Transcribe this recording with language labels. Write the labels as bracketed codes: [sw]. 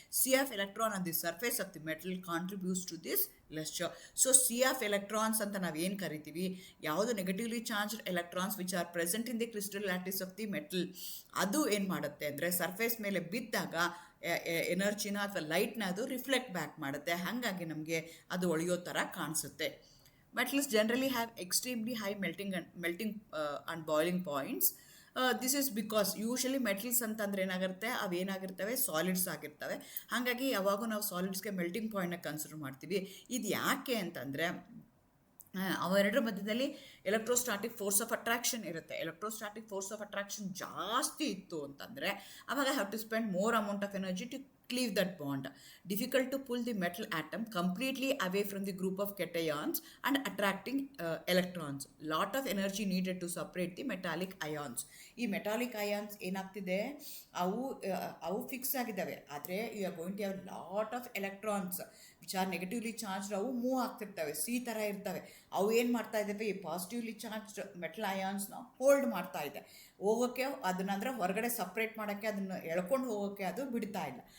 [en] Sea of electron on the surface of the metal contributes to this lustre. So sea of electrons [kn] ಅಂತ ನಾವು ಏನು ಕರಿತೀವಿ, [en] ಯಾವುದು negatively charged electrons which are present in the crystal lattice of the metal, [kn] ಅದು ಏನು ಮಾಡುತ್ತೆ ಅಂದರೆ surface ಮೇಲೆ ಬಿದ್ದಾಗ ಎನರ್ಜಿನ ಅಥವಾ ಲೈಟ್ನ ಅದು ರಿಫ್ಲೆಕ್ಟ್ ಬ್ಯಾಕ್ ಮಾಡುತ್ತೆ. ಹಾಗಾಗಿ ನಮಗೆ ಅದು ಒಳೆಯೋ ಥರ ಕಾಣಿಸುತ್ತೆ. [en] Metals generally have extremely high melting and boiling points. This is because usually metals [kn] ಅಂತಂದ್ರೆ ಏನಾಗಿರುತ್ತೆ, ಅವೇನಾಗಿರ್ತವೆ, ಸಾಲಿಡ್ಸ್ ಆಗಿರ್ತವೆ. ಹಾಗಾಗಿ ಯಾವಾಗೂ ನಾವು ಸಾಲಿಡ್ಸ್ಗೆ ಮೆಲ್ಟಿಂಗ್ ಪಾಯಿಂಟ್ನ ಕನ್ಸಿಡರ್ ಮಾಡ್ತೀವಿ. ಇದು ಯಾಕೆ ಅಂತಂದರೆ ಅವೆರಡರ ಮಧ್ಯದಲ್ಲಿ ಎಲೆಕ್ಟ್ರೋಸ್ಟಾಟಿಕ್ ಫೋರ್ಸ್ ಆಫ್ ಅಟ್ರಾಕ್ಷನ್ ಇರುತ್ತೆ. [en] electrostatic force of attraction [kn] ಜಾಸ್ತಿ ಇತ್ತು ಅಂತಂದರೆ ಅವಾಗ [en] Have to spend more amount of energy to cleave that bond. Difficult to pull the metal atom completely away from the group of cations and attracting electrons. Lot of energy needed to separate the metallic ions. [kn] ಈ metallic ions ಏನಾಗ್ತಿದೆ, ಅವು fix ಆಗಿದ್ದಾವೆ, ಆದರೆ [en] You are going to have lot of electrons which are negatively charged. [kn] ಅವು move ಆಗ್ತಿರ್ತವೆ, C ಥರ ಇರ್ತವೆ. ಅವು ಏನು ಮಾಡ್ತಾ ಇದ್ದಾವೆ, ಈ ಪಾಸಿಟಿವ್ಲಿ ಚಾರ್ಜ್ಡ್ ಮೆಟಲ್ ಅಯಾನ್ಸ್ನ ಹೋಲ್ಡ್ ಮಾಡ್ತಾ ಇದೆ, ಹೋಗೋಕ್ಕೆ ಅದನ್ನಂದ್ರೆ ಹೊರಗಡೆ ಸಪ್ರೇಟ್ ಮಾಡೋಕ್ಕೆ, ಅದನ್ನು ಎಳ್ಕೊಂಡು ಹೋಗೋಕ್ಕೆ ಅದು ಬಿಡ್ತಾ ಇಲ್ಲ.